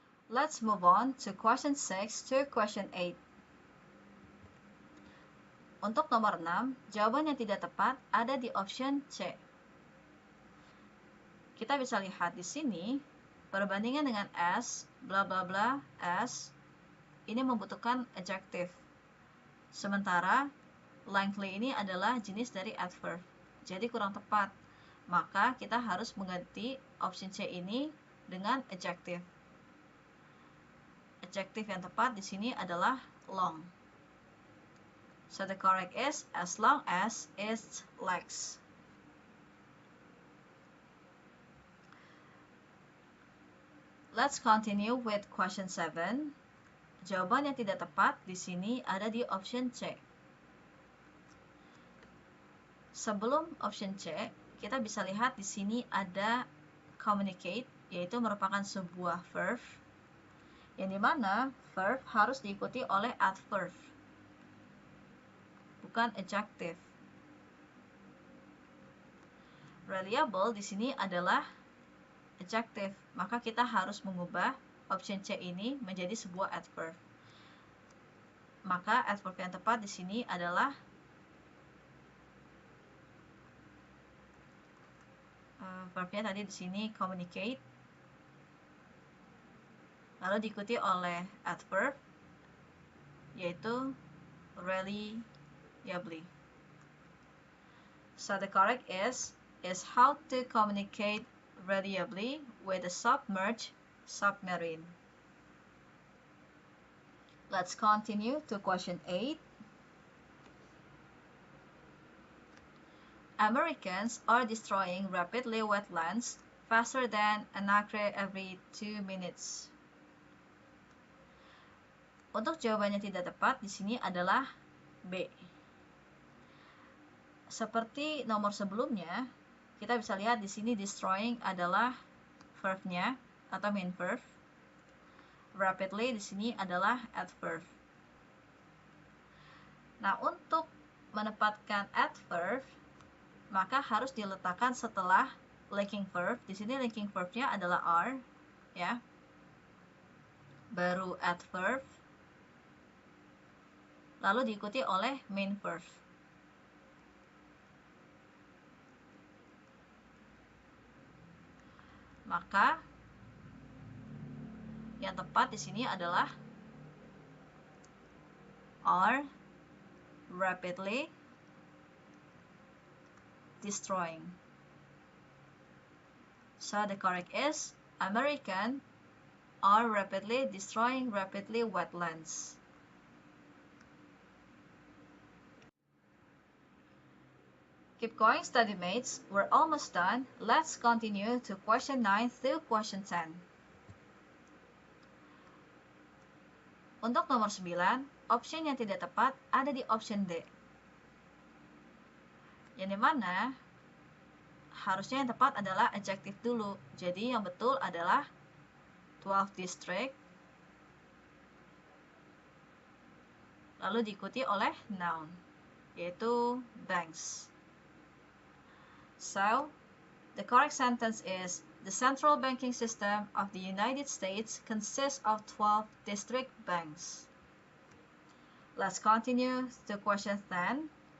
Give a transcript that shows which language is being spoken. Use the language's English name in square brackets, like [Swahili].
[English] Let's move on to question 6 to question 8. [Indonesian] Untuk nomor 6, jawaban yang tidak tepat ada di option C. Kita bisa lihat di sini, perbandingan dengan as, bla bla bla, as, ini membutuhkan adjective. Sementara, lengthy ini adalah jenis dari adverb. Jadi kurang tepat. Maka kita harus mengganti option C ini dengan adjective. Adjective yang tepat di sini adalah long. [English] So the correct is as long as its legs. Let's continue with question 7. [Indonesian] Jawaban yang tidak tepat di sini ada di option C. Sebelum option C, kita bisa lihat di sini ada communicate, yaitu merupakan sebuah verb, yang dimana verb harus diikuti oleh adverb, bukan adjective. Reliable di sini adalah adjective, maka kita harus mengubah option C ini menjadi sebuah adverb. Maka adverb yang tepat di sini adalah verbnya tadi di sini communicate, lalu diikuti oleh adverb, yaitu reliably. [English] So the correct is how to communicate reliably with a submerged submarine. Let's continue to question 8. Americans are destroying rapidly wetlands faster than an acre every 2 minutes. [Indonesian] Untuk jawabannya tidak tepat di sini adalah B. Seperti nomor sebelumnya, kita bisa lihat di sini destroying adalah verbnya atau main verb. Rapidly di sini adalah adverb. Nah, untuk menempatkan adverb, maka harus diletakkan setelah linking verb. Di sini linking verbnya adalah are, ya. Baru adverb, lalu diikuti oleh main verb. Maka yang tepat di sini adalah [English] are rapidly destroying. So the correct is American are rapidly destroying rapidly wetlands. Keep going, study mates. We're almost done. Let's continue to question 9 through question 10. [Indonesian] Untuk nomor 9, option yang tidak tepat ada di option D. Yang dimana harusnya yang tepat adalah adjective dulu. Jadi yang betul adalah 12 district, lalu diikuti oleh noun, yaitu banks. [English] So, the correct sentence is, the central banking system of the United States consists of 12 district banks. Let's continue to question 10.